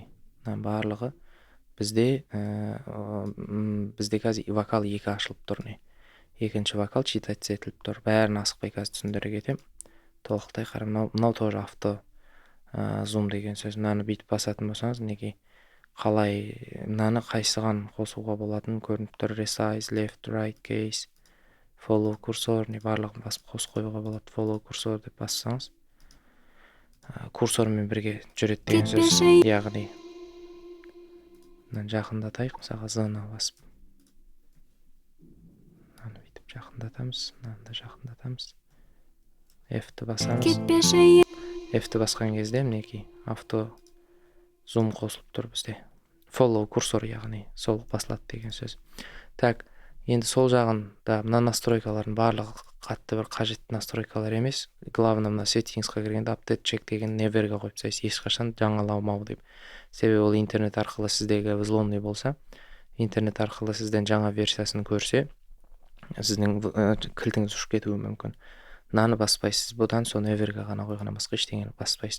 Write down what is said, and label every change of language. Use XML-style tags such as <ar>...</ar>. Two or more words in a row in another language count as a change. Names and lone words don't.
<kk>Барлығы бізде қазір вокал 2 ашылып тұр, не? Екінші вокал читать етіліп тұр. Бәрін асықпай қазір түсіндіре кетем. Толықтай қарам, мынау тоже авто зум деген сөз. Мынаны бүйтіп басатын болсаңыз, неге қалай, мынаны қайсыған қосуға болатын көрініп тұр.</kk> <en>Resize, left, right, case, follow cursor,</en> <kk>не барлығын басып қос қоюға болады.</kk> <en>Follow cursor</en> <kk>деп бассаңыз, курсормен бірге жүреді деген сөз. Яғни жақындатайық, мысалға Z-ны басып. Мынаны бүйтіп жақындатамыз, мынаны да жақындатамыз. F-ті басамыз. F-ті басқан кезде мінекей авто зум қосылып тұр бізде. Follow курсор, яғни сол басылады деген сөз. Так, енді сол жағында мына настройкалардың барлығы қатты бір қажетті настройкалар емес. Главное, мына settings-қа кіргенде</kk> <en>update check</en> <kk>деген неверге қойып тастайсыз, ешқашан жаңаламау деп. Себебі ол интернет арқылы сіздегі взломный болса, интернет арқылы сізден жаңа версиясын көрсе, сіздің кілтіңіз ұшып кетуі мүмкін. Мынаны баспайсыз, бұдан соң неверге ғана қойғаннан басқа ештеңені баспайсыз.</kk>